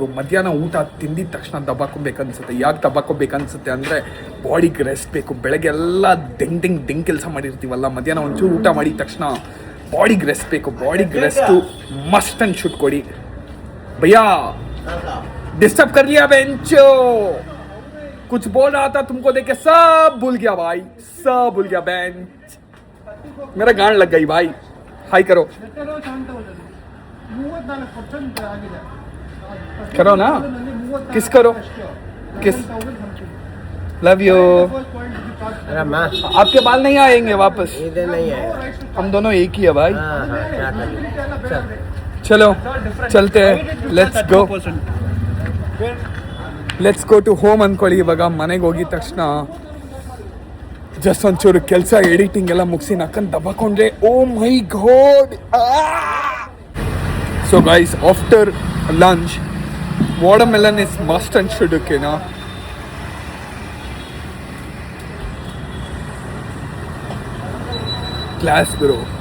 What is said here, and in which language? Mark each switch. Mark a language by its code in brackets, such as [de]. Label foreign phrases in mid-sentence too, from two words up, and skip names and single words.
[kn] ಮಧ್ಯಾಹ್ನ ಊಟ ತಿಂದಿದ ತಕ್ಷಣ ದಬ್ಬಾಕೊಬೇಕನ್ಸುತ್ತೆ. ಯಾಕೆ ದಬ್ಬಾಕೊಬೇಕನ್ಸುತ್ತೆ ಅಂದರೆ ಬಾಡಿಗೆ ರೆಸ್ಟ್ ಬೇಕು. ಬೆಳಗ್ಗೆ ಎಲ್ಲ ಡೆಂಗ್ ಕೆಲಸ ಮಾಡಿರ್ತೀವಲ್ಲ, ಮಧ್ಯಾಹ್ನ ಒಂಚೂರು ಊಟ ಮಾಡಿದ ತಕ್ಷಣ ಬಾಡಿಗೆ ರೆಸ್ಟ್ ಬೇಕು. ಬಾಡಿಗೆ ರೆಸ್ಟು [en] must and should [kn] ಕೊಡಿ. [hi] भय्या डिस्टर्ब कर लिया बेंचो. कुछ बोल रहा था तुमको देख के सब भूल गया भाई, सब भूल गया बहन, मेरा गांड लग गई भाई. हाय करो करो ना, किस करो किस. [en] love you. [hi] आपके बाल नहीं आएंगे वापस, इधर नहीं है. हम दोनों एक ही है भाई. हाँ हाँ क्या करें. चलो चलते हैं, [en] let's go to home ಅಂದ್ಕೊಳ್ಳಿ. [kn] ಇವಾಗ ಮನೆಗೆ ಹೋಗಿದ ತಕ್ಷಣ ಜಸ್ಟ್ ಒಂಚೂರು ಕೆಲಸ ಎಡಿಟಿಂಗ್ ಎಲ್ಲ ಮುಗಿಸಿ ನಕ್ಕಂತ ದಬ್ಬಕೊಂಡ್ರೆ [en] oh my god. so guys, after lunch watermelon is must and should. ಓಕೆನಾ, class bro.